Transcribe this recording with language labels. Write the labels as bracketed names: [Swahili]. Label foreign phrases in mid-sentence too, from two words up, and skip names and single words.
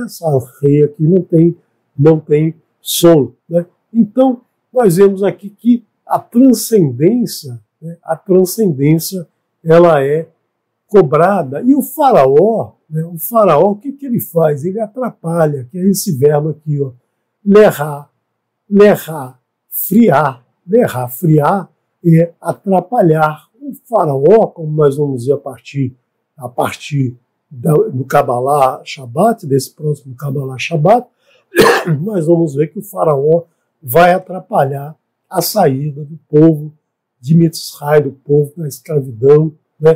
[Portuguese] Essa rei aqui não tem som, né? Então nós vemos aqui que a transcendência, né? A transcendência ela é cobrada. E o faraó, né? O faraó, o que ele faz? Ele atrapalha, que é esse verbo aqui, ó, lerrar, friar. Lerrar, friar é atrapalhar. O faraó, como nós vamos ver a partir do [Hebrew] קבלת שבת, [Portuguese] desse próximo [Hebrew] קבלת שבת, [Portuguese] nós vamos ver que o faraó vai atrapalhar a saída do povo de Mitzrayim, do povo da escravidão, né?